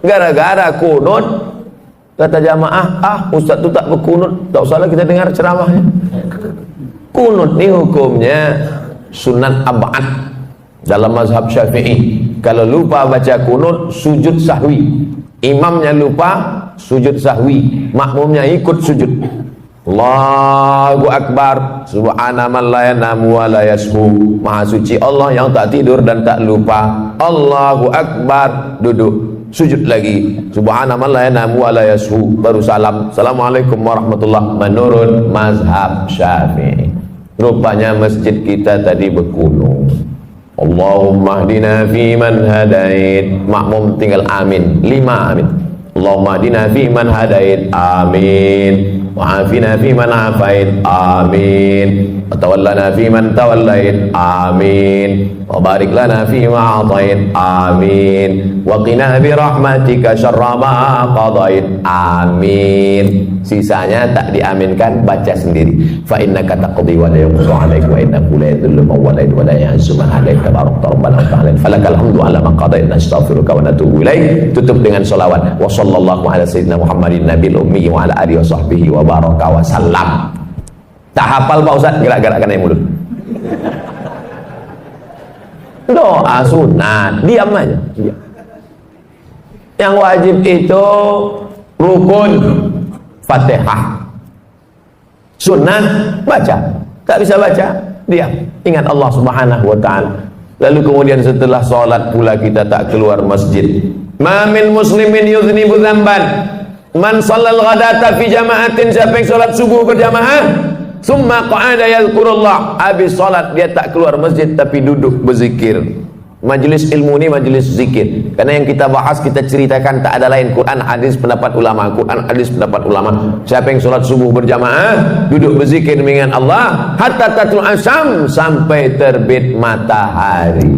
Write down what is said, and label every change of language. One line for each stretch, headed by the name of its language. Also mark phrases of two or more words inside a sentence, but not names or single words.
Malay: Gara-gara kunut, kata jamaah, Ustaz itu tak berkunut, tak usahlah kita dengar ceramahnya. Kunut ini hukumnya sunat ab'ad dalam mazhab Syafi'i. Kalau lupa baca kunut, sujud sahwi. Imamnya lupa, sujud sahwi. Makmumnya ikut sujud.
Arabic: الله أكبر. سبحان من لا ينام ولا يسهو.
Malay: Maha suci Allah yang tak tidur dan tak lupa.
Arabic: الله أكبر.
Malay: Duduk, sujud lagi.
Arabic: سبحان من لا ينام ولا يسهو.
Malay: Baru salam.
Arabic: السلام عليكم ورحمة الله.
Malay: Menurut mazhab Syafi'i. Rupanya masjid kita tadi berkunut.
Arabic: اللهم اهدنا فيمن هديت.
Malay: Makmum tinggal amin. 5 amin.
Arabic: اللهم اهدنا فيمن هديت. Amin. وعافنا فيمن عافيت.
Malay: Amin.
Arabic: وتولنا فيمن توليت.
Malay: Amin.
Arabic: وبارك لنا فيما أعطيت.
Malay: Amin.
Arabic: وقنا برحمتك شر ما قضيت.
Malay: Amin. Sisanya tak diaminkan, baca sendiri.
Arabic: فإنك تقضي ولا يقضى عليك وإنه لا يذل من واليت ولا يعز من هديت تباركت ربنا وتعالى. فلك الحمد على ما قضيت نستغفرك ونتوب إليك.
Malay: Tutup dengan selawat.
Arabic: وصلى الله على سيدنا محمد النبي الأمي وعلى آله وصحبه وبارك وسلم.
Malay: Tak hafal Pak Ustaz, gerak-gerakkan yang mulut. Doa sunat, diam aja, diam. Yang wajib itu rukun Fatihah. Sunat baca, tak bisa baca, diam. Ingat Allah
Arabic: سبحانه وتعالى.
Malay: Lalu kemudian setelah sholat pula kita tak keluar masjid.
Arabic: ما من مسلم يذنب ذنبا من صلى الغداة في جماعة.
Malay: Siapa yang sholat subuh berjamaah,
Arabic: ثم قعد يذكر الله,
Malay: habis sholat dia tak keluar masjid tapi duduk berzikir. Majelis ilmu ini majelis zikir, karena yang kita bahas, kita ceritakan tak ada lain Quran, hadis, pendapat ulama. Quran, hadis, pendapat ulama. Siapa yang sholat subuh berjamaah, duduk berzikir mengingat Allah
Arabic: حتى تطلع الشمس,
Malay: sampai terbit matahari.